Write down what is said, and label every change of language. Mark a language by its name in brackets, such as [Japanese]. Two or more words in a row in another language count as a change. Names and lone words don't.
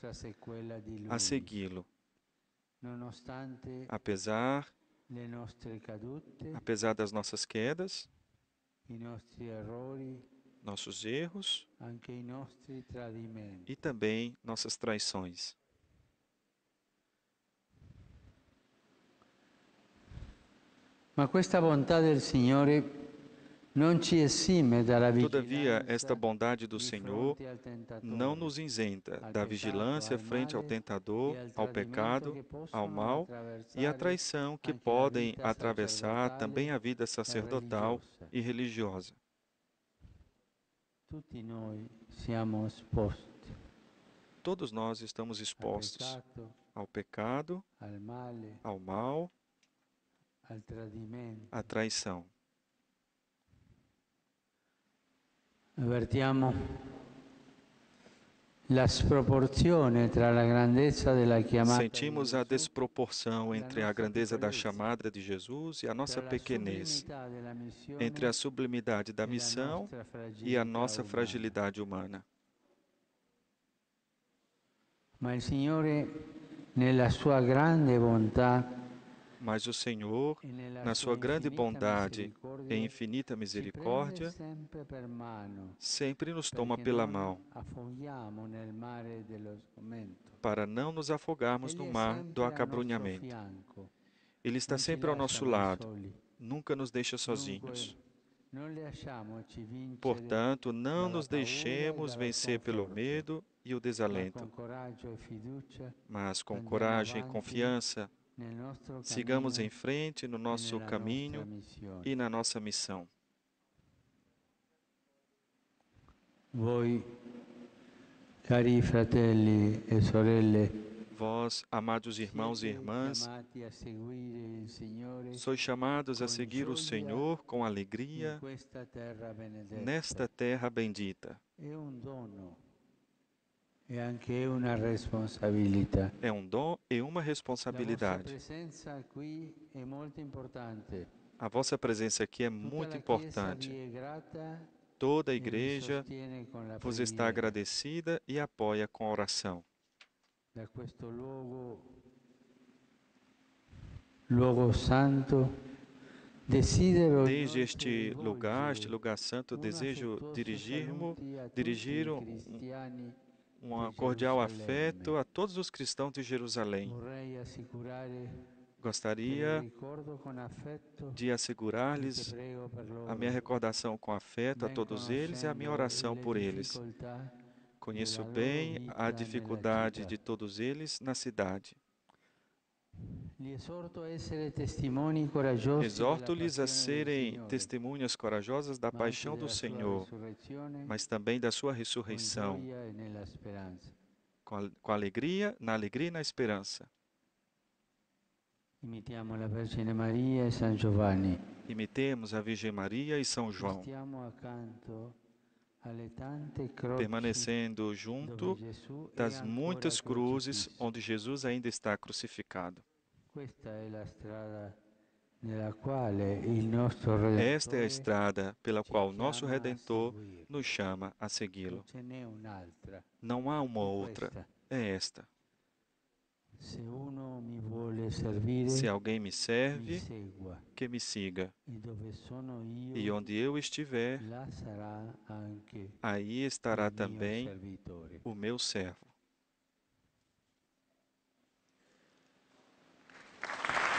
[Italian] nostra sequela di a Lui, [Portuguese] segui-lo, [Italian] nonostante [Portuguese] apesar [Italian] le nostre cadute, [Portuguese] apesar das nossas quedas, [Italian] i nostri errori, [Portuguese] nossos erros [Italian] anche i nostri tradimenti. [Portuguese] e também nossas traições. [Italian] Ma questa bontà del Signore non ci esime dalla [Portuguese] Todavia, esta [Italian] vigilanza [Portuguese] bondade do [Italian] di [Portuguese] Senhor [Italian] fronte al [Portuguese] não [Italian] tentatore, [Portuguese] nos isenta [Italian] al [Portuguese] da [Italian] peccato, [Portuguese] vigilância [Italian] al [Portuguese] frente ao [Italian] male e [Portuguese] tentador, [Italian] al [Portuguese] ao [Italian] tradimento [Portuguese] pecado, [Italian] che [Portuguese] ao [Italian] possono [Portuguese] mal e à [Italian] attraversare [Portuguese] traição que [Italian] anche la [Portuguese] podem [Italian] vita [Portuguese] atravessar também [Italian] sacerdotale [Portuguese] a vida [Italian] e [Portuguese] sacerdotal [Italian] religiosa. [Portuguese] e religiosa. [Italian] Tutti noi siamo esposti [Portuguese] Todos nós estamos [Italian] al [Portuguese] expostos [Italian] peccato, [Portuguese] ao pecado, [Italian] al male, [Portuguese] ao mal, [Italian] al tradimento. [Portuguese] à traição. [Italian] Avvertiamo la sproporzione tra la grandezza della chiamata di [Portuguese] Sentimos a [Italian] Gesù [Portuguese] desproporção [Italian] e la [Portuguese] entre a [Italian] nostra [Portuguese] grandeza da [Italian] piccolezza, [Portuguese] chamada de Jesus e a nossa [Italian] tra la [Portuguese] pequenez, [Italian] sublimità della [Portuguese] entre a [Italian] missione [Portuguese] sublimidade da [Italian] e la [Portuguese] missão [Italian] nostra [Portuguese] e a [Italian] fragilità [Portuguese] nossa [Italian] umana. [Portuguese] fragilidade humana. [Italian] Ma il Signore, nella sua grande bontà [Portuguese] Mas o Senhor, [Italian] e nella [Portuguese] na [Italian] sua [Portuguese] sua grande [Italian] infinita [Portuguese] bondade e [Italian] misericordia, [Portuguese] infinita [Italian] ci prende [Portuguese] misericórdia, [Italian] sempre per mano, [Portuguese] sempre nos toma [Italian] perché [Portuguese] pela [Italian] non [Portuguese] mão, [Italian] affoghiamo nel mare dello sgomento. [Portuguese] para não nos afogarmos no [Italian] Egli è [Portuguese] mar do [Italian] sempre al nostro [Portuguese] acabrunhamento. [Italian] fianco, [Portuguese] Ele está [Italian] non ci [Portuguese] sempre ao [Italian] lascia [Portuguese] nosso [Italian] mai [Portuguese] lado, [Italian] soli. [Portuguese] nunca nos deixa [Italian] Dunque, [Portuguese] sozinhos. [Italian] non lasciamoci vincere [Portuguese] Portanto, não [Italian] dalla [Portuguese] nos [Italian] paura e [Portuguese] deixemos [Italian] dallo [Portuguese] vencer pelo [Italian] sconforto, [Portuguese] medo e o [Italian] ma [Portuguese] desalento, [Italian] con coraggio e fiducia [Portuguese] mas com [Italian] andiamo [Portuguese] coragem e [Italian] avanti [Portuguese] confiança, [Italian] nel nostro [Portuguese] sigamos em [Italian] cammino [Portuguese] frente no [Italian] e [Portuguese] nosso [Italian] nella nostra [Portuguese] caminho [Italian] missione. [Portuguese] e na nossa missão. [Italian] Voi, cari fratelli e sorelle, [Portuguese] Vós, amados irmãos e [Italian] siete [Portuguese] irmãs, [Italian] chiamati a seguire il Signore [Portuguese] sois chamados a [Italian] con [Portuguese] seguir o [Italian] gioia [Portuguese] Senhor com [Italian] in [Portuguese] alegria [Italian] questa terra benedetta. [Portuguese] nesta terra bendita. [Italian] È un dono e anche una responsabilità. [Portuguese] É um dom e uma [Italian] La vostra [Portuguese] responsabilidade. [Italian] presenza qui è molto importante. [Portuguese] A vossa presença aqui é [Italian] Tutta [Portuguese] muito [Italian] la Chiesa vi [Portuguese] importante. [Italian] è grata [Portuguese] Toda a [Italian] e vi [Portuguese] igreja [Italian] sostiene con la [Portuguese] vos está [Italian] preghiera. [Portuguese] agradecida e apoia com a oração. [Italian] Da questo luogo santo, desidero [Portuguese] Desde [Italian] inoltre [Portuguese] este [Italian] rivolgere [Portuguese] lugar santo, [Italian] un [Portuguese] desejo [Italian] affettuoso saluti a tutti [Portuguese] dirigir [Italian] i cristiani [Portuguese] um [Italian] di [Portuguese] cordial afeto [Italian] Gerusalemme. [Portuguese] a todos os cristãos de Jerusalém. [Italian] Vorrei assicurare che [Portuguese] Gostaria [Italian] ricordo con affetto [Portuguese] de [Italian] e che [Portuguese] assegurar-lhes [Italian] prego per [Portuguese] a minha [Italian] loro, [Portuguese] recordação com afeto a [Italian] ben [Portuguese] todos eles e a minha [Italian] conoscendo [Portuguese] oração [Italian] le [Portuguese] por eles. [Italian] difficoltà [Portuguese] Conheço [Italian] della loro [Portuguese] bem a [Italian] vita nella [Portuguese] dificuldade [Italian] città. [Portuguese] de todos eles na cidade. [Italian] Li esorto a essere testimoni coraggiosi della [Portuguese] Exorto-lhes a [Italian] passione del [Portuguese] serem [Italian] Signore, [Portuguese] testemunhas corajosas da [Italian] ma anche [Portuguese] paixão do [Italian] della sua [Portuguese] Senhor, [Italian] risurrezione [Portuguese] mas também da sua [Italian] con [Portuguese] ressurreição, [Italian] gioia e nella speranza. [Portuguese] com alegria, na alegria e na esperança. [Italian] Imitiamo la Vergine Maria e San Giovanni. [Portuguese] Imitemos a Virgem Maria e São João, [Italian] Stiamo accanto alle tante croci [Portuguese] permanecendo [Italian] dove [Portuguese] junto [Italian] Gesù è [Portuguese] das [Italian] ancora [Portuguese] muitas cruzes [Italian] crocifisso. [Portuguese] onde Jesus ainda está crucificado. [Italian] Questa è la strada nella quale il nostro [Portuguese] Esta é a [Italian] Redentore [Portuguese] estrada pela [Italian] ci [Portuguese] qual nosso [Italian] chiama a [Portuguese] Redentor [Italian] seguirlo. [Portuguese] nos chama a [Italian] Non [Portuguese] segui-lo. [Italian] ce n'è un'altra, [Portuguese] Não há uma [Italian] è [Portuguese] outra, [Italian] questa. [Portuguese] é esta. [Italian] Se uno mi vuole servire, [Portuguese] Se alguém me [Italian] mi [Portuguese] serve, [Italian] segua. [Portuguese] que me siga. [Italian] E dove sono [Portuguese] E [Italian] io, [Portuguese] onde eu estiver, [Italian] là sarà anche [Portuguese] aí estará [Italian] il mio [Portuguese] também [Italian] servitore. [Portuguese] o meu servo.